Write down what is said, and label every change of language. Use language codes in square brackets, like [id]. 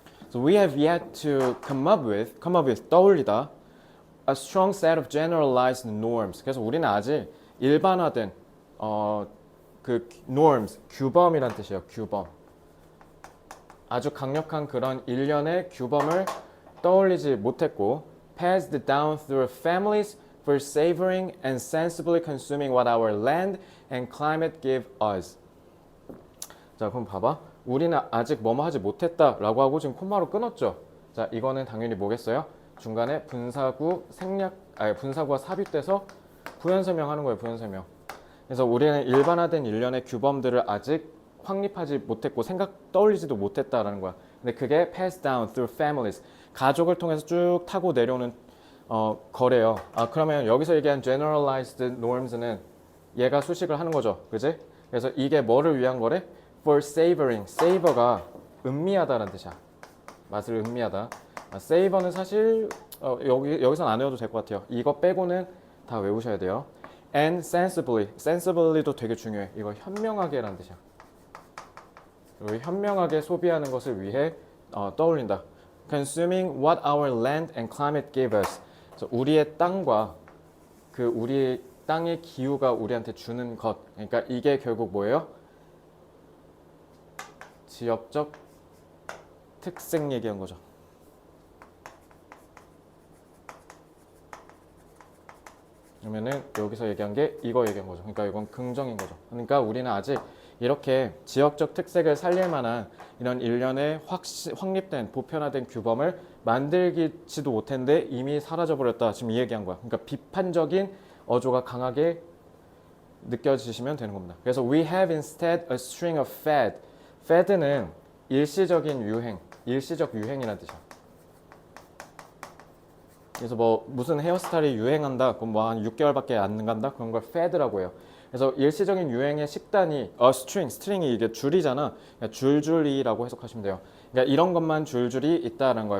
[en] So we have yet to come up with 떠올리다 a strong set of generalized norms. [ko] 그래서 우리는 아직 일반화된 그 norms, 규범이란 뜻이에요. 규범. 아주 강력한 그런 일련의 규범을 떠올리지 못했고 [en] passed down through families for savoring and sensibly consuming what our land and climate give us. [ko] 자, 그럼 봐봐. 우리는 아직 뭐뭐 하지 못했다라고 하고 지금 콤마로 끊었죠. 자, 이거는 당연히 뭐겠어요? 중간에 분사구가 삽입돼서 부연 설명하는 거예요. 부연 설명. 그래서 우리는 일반화된 일련의 규범들을 아직 확립하지 못했고 떠올리지도 못했다라는 거야. 근데 그게 [en] passed down through families. [ko] 가족을 통해서 쭉 타고 내려오는 거래요. 아, 그러면 여기서 얘기한 generalized norms는 얘가 수식을 하는 거죠. 그지? 그래서 이게 뭐를 위한 거래? [en] For savoring. [ko] savor가 음미하다라는 뜻이야. 맛을 음미하다. savor는 사실 여기선 안 외워도 될 것 같아요. 이거 빼고는 다 외우셔야 돼요. [en] And sensibly. [ko] sensibly도 되게 중요해. 이거 현명하게라는 뜻이야. 그리고 현명하게 소비하는 것을 위해 떠올린다. [en] Consuming what our land and climate give us. [ko] 그래서 우리의 땅과 그 우리 땅의 기후가 우리한테 주는 것. 그러니까 이게 결국 뭐예요? 지역적 특색 얘기한 거죠. 그러면은 여기서 얘기한 게 이거 얘기한 거죠. 그러니까 이건 긍정인 거죠. 그러니까 우리는 아직 이렇게 지역적 특색을 살릴 만한 이런 일련의 확립된 보편화된 규범을 만들지도 못했는데 이미 사라져버렸다. 지금 이 얘기한 거야. 그러니까 비판적인 어조가 강하게 느껴지시면 되는 겁니다. [en] 그래서 we have instead a string of fad. [ko] fad는 일시적인 유행, 일시적 유행이라는 뜻이야. 그래서 뭐 무슨 헤어스타일이 유행한다, 그럼 뭐 한 6개월밖에 안 간다, 그런 걸 fad라고 해요. 그래서 일시적인 유행의 식단이 string이 이게 줄이잖아. 그러니까 줄줄이라고 해석하시면 돼요. 그러니까 이런 것만 줄줄이 있다는 거야.